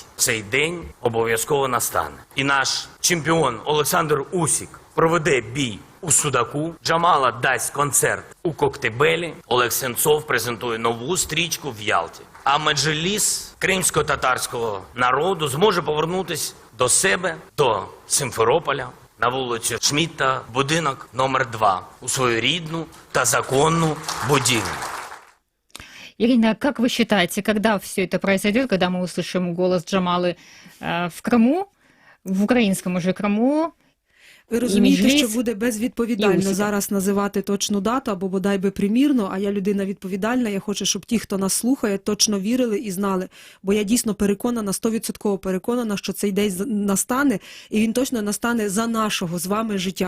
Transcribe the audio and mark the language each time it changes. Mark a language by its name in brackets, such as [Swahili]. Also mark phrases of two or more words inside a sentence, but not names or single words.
[Ukrainian] Цей день обов'язково настане. І наш чемпіон Олександр Усік проведе бій у Судаку, Джамала дасть концерт у Коктебелі, Олег Сенцов презентує нову стрічку в Ялті. А Меджліс кримсько-татарського народу зможе повернутися до себе, до Симферополя, на вулицю Шмідта, будинок номер 2, у свою рідну та законну будівлю. [Russian] Ирина, как вы считаете, когда все это произойдет, когда мы услышим голос Джамалы в Крыму, [Ukrainian] в українському [Russian] уже Криму. [Ukrainian] Ви розумієте, Меджліс що буде безвідповідально і Усіка. зараз називати точну дату, або бодай би примірно, а я людина відповідальна, я хочу, щоб ті, хто нас слухає, точно вірили і знали. Бо я дійсно переконана, 100% переконана, що цей день настане, і він точно настане за нашого з вами життя.